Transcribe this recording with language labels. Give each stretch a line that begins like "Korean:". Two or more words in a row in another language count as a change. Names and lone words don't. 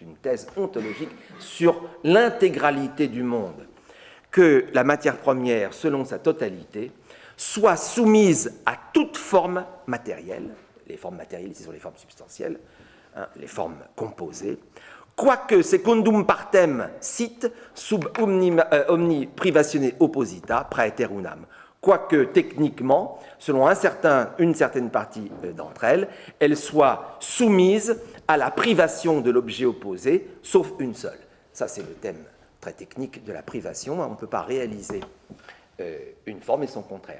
French: une thèse ontologique sur l'intégralité du monde, que la matière première, selon sa totalité, soit soumise à toute forme matérielle, les formes matérielles ici sont les formes substantielles, hein, les formes composées, quoique
Latin: secundum partem sit sub omni privatione opposita praeterunam,
French: quoique techniquement, selon une certaine partie d'entre elles, elles soient soumises à la privation de l'objet opposé, sauf une seule. Ça, c'est le thème très technique de la privation. On ne peut pas réaliser une forme et son contraire.